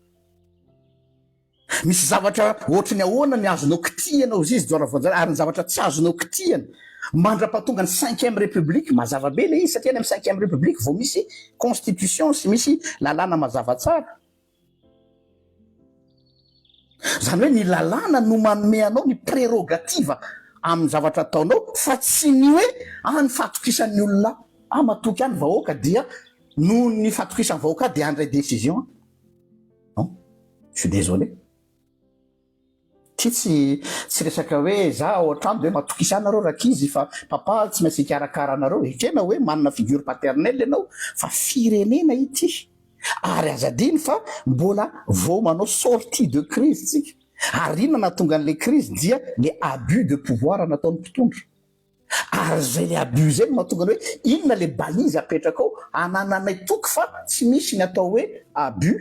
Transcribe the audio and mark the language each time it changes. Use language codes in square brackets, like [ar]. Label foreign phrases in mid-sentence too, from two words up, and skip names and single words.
[mg] misy zavatra ohatra ny ahoana ny azonao kitihana ozy izy Joara Voajanahary ary ny zavatra tsy azonao kitihana mandra-pahatonga ny [fr] 5e république [mg] mazava be le izy satria ny amin'ny [fr] 5e république [mg] vao misy constitution sy misy lalàna mazava tsara zany hoe ny lalàna no manome anao ny prérogative amin'ny zavatra ataonao fa tsy ny hoe ny fatokisan'ny olona matoky any vahoaka dia no ny fatokisan'ny vahoaka dia andray [fr] décision non je suis désolé [mg] tsy resaka hoe za ao an-trano de hoe matokisanareo rakizy fa papa tsy maintsy hikarakara anareo ekena hoe manana [fr] figure paternelle [mg] ianao fa firenena ity ary azadiny fa mbola vao manao [fr] sortie de crise [mg] tsika ary inona natonga an'le crise dia le [fr] abus de pouvoir [mg] nataon'ny mpitondra ary zay le abus zay no mahatonga ny hoe inona le balise apetraka ao anananay toky fa tsy misy ny atao hoe abus